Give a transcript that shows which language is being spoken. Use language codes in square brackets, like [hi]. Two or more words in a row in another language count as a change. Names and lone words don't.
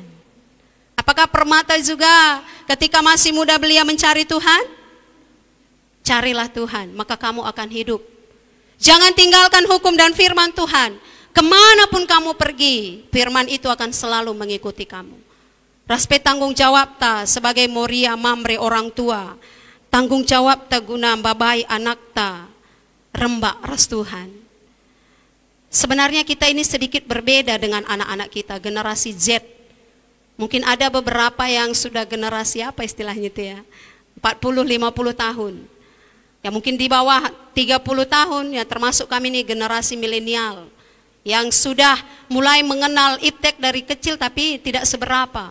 [id] Apakah Permata juga ketika masih muda belia mencari Tuhan? Carilah Tuhan, maka kamu akan hidup. Jangan tinggalkan hukum dan firman Tuhan. Kemanapun kamu pergi, firman itu akan selalu mengikuti kamu. [btx] Raspe [id] tanggung jawab [btx] ta [id] sebagai Moria Mamre orang tua. Tanggung jawab [btx] ta guna babai anak ta rembak ras Tuhan. [id] Sebenarnya kita ini sedikit berbeda dengan anak-anak kita, generasi Z. Mungkin ada beberapa yang sudah generasi apa istilahnya itu ya, 40-50 tahun. Ya mungkin di bawah 30 tahun ya, termasuk kami nih generasi milenial yang sudah mulai mengenal iptek dari kecil tapi tidak seberapa.